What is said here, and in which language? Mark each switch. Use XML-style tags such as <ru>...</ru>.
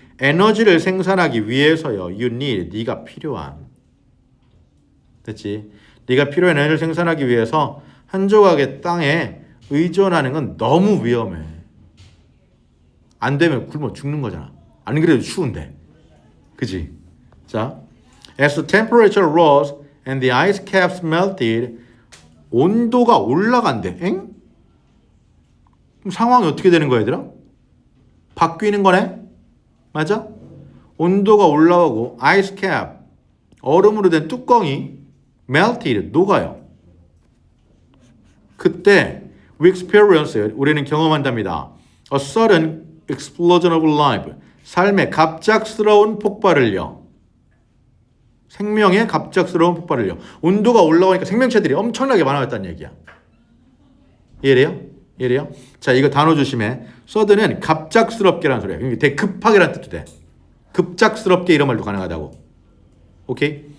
<ko>에너지를 생산하기 위해서요.</ko> <en>You need.</en> <ko>네가 필요한. 됐지? 네가 필요한 에너지를 생산하기 위해서 한 조각의 땅에 의존하는 건 너무 위험해. 안 되면 굶어 죽는 거잖아. 안 그래도 추운데. 그지?</ko> <en>자, as the temperature rose and the ice caps melted,</en> <ko>온도가 올라간대. 엥? 그럼 상황이 어떻게 되는 거야, 얘들아? 바뀌는 거네? 맞아? 온도가 올라가고 ice cap, 얼음으로 된 뚜껑이 melted, 녹아요. 그때</ko> <en>we experience,</en> <ko>우리는 경험한답니다.</ko> <en>A sudden explosion of life,</en> <ko>삶의 갑작스러운 폭발을요. 생명의 갑작스러운 폭발을요. 온도가 올라오니까 생명체들이 엄청나게 많아졌다는 얘기야. 이해돼요? 이해돼요? 자, 이거 단어 조심해. sudden은 갑작스럽게라는 소리야. 되게 급하게라는 뜻도 돼. 급작스럽게 이런 말도 가능하다고. 오케이?</ko>